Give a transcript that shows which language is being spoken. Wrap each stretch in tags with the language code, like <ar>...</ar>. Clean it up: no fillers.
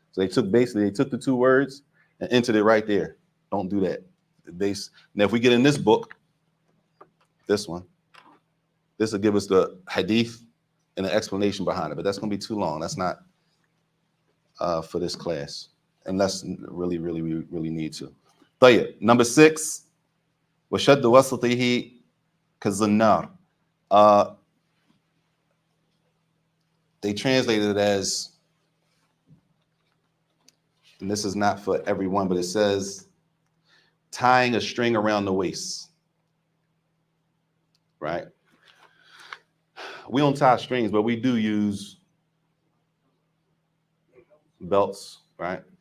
<en>So they took the two words and entered it right there. Don't do that. Now if we get in this book, this one, this will give us the hadith and the explanation behind it, but that's going to be too long. That's not for this class, unless we really need to.</en> <ar>طيب.</ar> <en>Number 6,</en> <ar>وشد وسطه كالزنار.</ar> <en>They translated it as, and this is not for everyone, but it says tying a string around the waist, right? We don't tie strings, but we do use belts, right?</en>